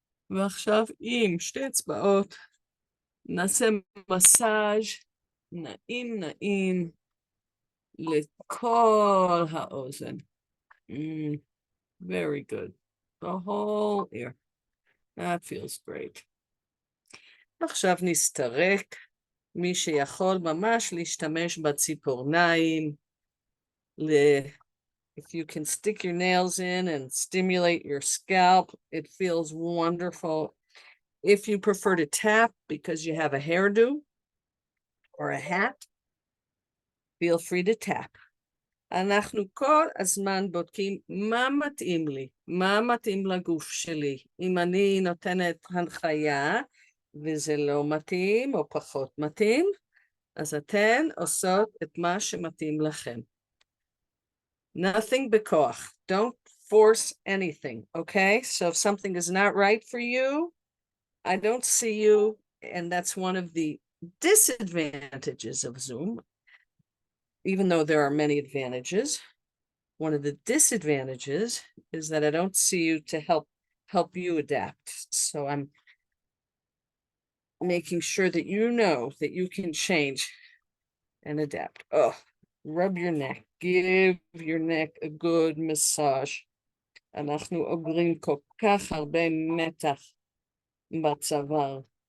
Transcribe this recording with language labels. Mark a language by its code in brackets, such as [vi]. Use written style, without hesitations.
[he] ועכשיו עם שתי אצבעות נעשה מסאז' נעים לכל האוזן. [en] Very good. The whole ear. That feels great. [he] עכשיו נסתרק. מי שיכול ממש להשתמש בציפורניים. [en] If you can stick your nails in and stimulate your scalp, it feels wonderful. If you prefer to tap because you have a hairdo or a hat, feel free to tap. [he] אנחנו כל הזמן בודקים מה מתאים לי, מה מתאים לגוף שלי. אם אני נותנת הנחיה וזה לא מתאים או פחות מתאים, אז אתן עושות את מה שמתאים לכם. [en] Nothing [he] בכוח. [en] Don't force anything, okay? So if something is not right for you, I don't see you, and that's one of the disadvantages of Zoom, even though there are many advantages. One of the disadvantages is that I don't see you to help you adapt. So I'm making sure that you know that you can change and adapt. Oh, rub your neck. Give your neck a good massage. [he] אנחנו אוגרים כל כך הרבה מתח בצוואר.